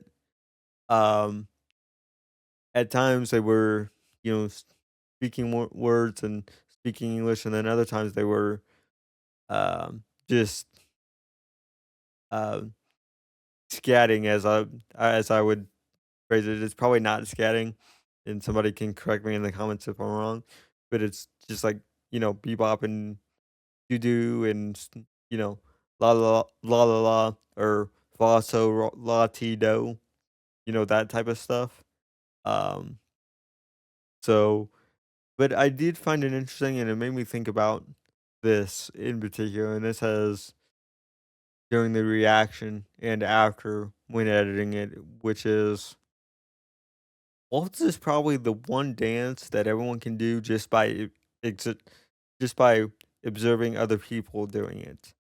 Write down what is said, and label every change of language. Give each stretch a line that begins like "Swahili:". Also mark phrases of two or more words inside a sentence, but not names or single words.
English: Um, at times they were, speaking words and speaking English, and then other times they were just uh, scatting, as I would phrase it. It's probably not scatting, and somebody can correct me in the comments if I'm wrong. But it's just like bebop and doo doo and la la la la la or fa so la ti do, that type of stuff. Um, so but I did find it interesting, and it made me think about this in particular, and this has during the reaction and after when editing it, which is waltz is probably the one dance that everyone can do just by observing other people doing it.